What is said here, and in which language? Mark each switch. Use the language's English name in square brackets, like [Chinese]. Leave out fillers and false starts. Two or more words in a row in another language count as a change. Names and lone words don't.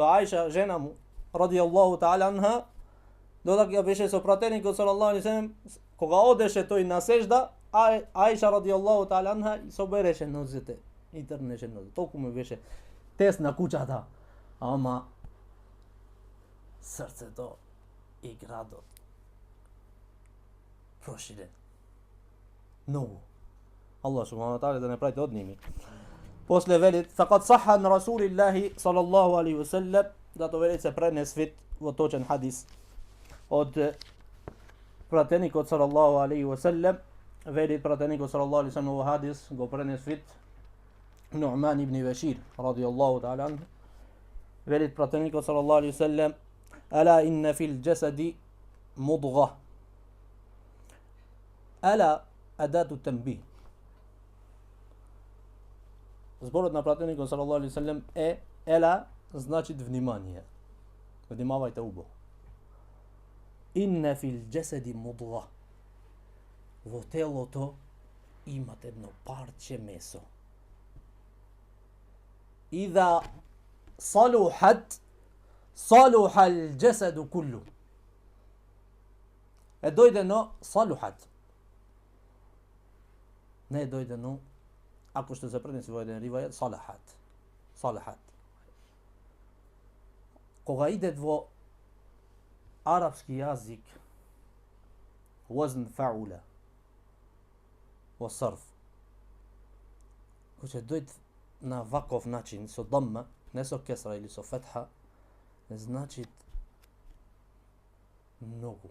[Macedonian] Аиша, жена му, [Arabic] رضي الله تعالى عنها, [Macedonian] додека ја беше со пратеникот [Arabic] صلى الله عليه وسلم, [Macedonian] кога одеше тој на сежда, Аиша [Arabic] رضي الله تعالى عنها [Macedonian] и собереше нозете и трнеше нозете. Толку му беше тесна куќата, ама срцето и градот проширен. Многу. [Arabic] الله سبحانه وتعالى [Macedonian] да не правите од ними. После велит, [Arabic] فقد صح عن رسول الله صلى الله عليه وسلم, [Macedonian] зато велит се пренес вид во точен хадис од пратеникот [Arabic] صلى الله عليه وسلم, [Macedonian] велит пратеникот [Arabic] صلى الله عليه وسلم [Macedonian] во хадис го пренес вид Нуъман ибн Башир [Arabic] رضي الله تعالى عنه. [Macedonian] Велит пратеникот [Arabic] صلى الله عليه وسلم, ألا إن في الجسد مضغة. ألا أداة تنبيه. [Macedonian] Зборот на пратеникот [Arabic] صلى الله عليه وسلم [Macedonian] е ела, значи внимание. Внимавајте убаво. [Arabic] إن في الجسد مضغة. [Macedonian] Во телото имате едно парче месо. [Arabic] إذا صلحت صلح الجسد كله. [Macedonian] Е дојдено салухат. Не е дојдено, ако што се пренеси во еден ривајат, салахат. Салахат. Кога идет во арапски јазик, [Arabic] وزن فعولة, [Macedonian] во сарф, кој ќе дојде на ваков начин, со дамма, не со кесра или со фетха, значи многу.